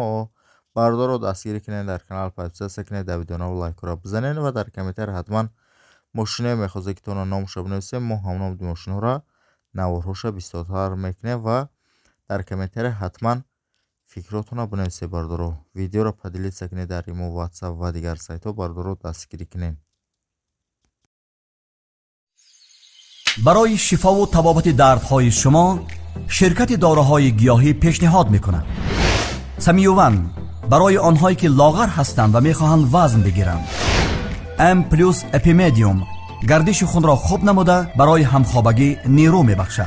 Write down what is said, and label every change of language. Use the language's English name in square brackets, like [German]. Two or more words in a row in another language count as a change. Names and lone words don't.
[Tajik] Бардоро дастгирӣ кунед, дар канал подписатсия кунед, давидонаро лайкҳоро бизанед ва дар комментар ҳатман мошиное мехозед ки тона номашро бинависем. Мо ҳамномади мошинҳоро, наворҳоша бисёртар мекунем ва дар комментаре ҳатман фикротонро бинависед. Бардоро видеоро поделитсия кунед дар имо ватсап ва дигар сайтҳо. Бардоро дастгирӣ кунед. [Persian] برای شفا و تبابت دردهای شما شرکت داروهای گیاهی پیشنهاد میکند سمیوون برای آنهایی که لاغر هستند و میخواهند وزن بگیرند. ام پلوس اپیمدیوم گردش خون را خوب نموده برای همخوابگی نیرو میبخشد.